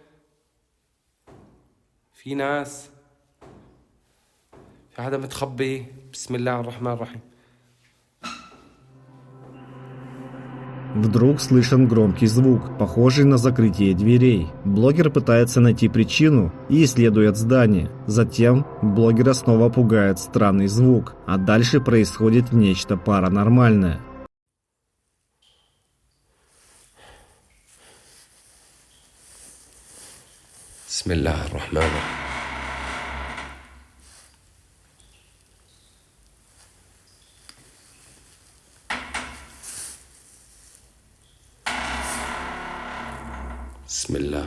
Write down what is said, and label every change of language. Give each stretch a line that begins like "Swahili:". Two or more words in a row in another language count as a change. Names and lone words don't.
Arabic: في ناس؟ في حدا متخبي؟ بسم الله الرحمن الرحيم.
Russian: Вдруг слышен громкий звук, похожий на закрытие дверей. Блогер пытается найти причину и исследует здание. Затем блогера снова пугает странный звук, а дальше происходит нечто паранормальное.
Arabic: بسم الله الرحمن الرحيم. بسم الله.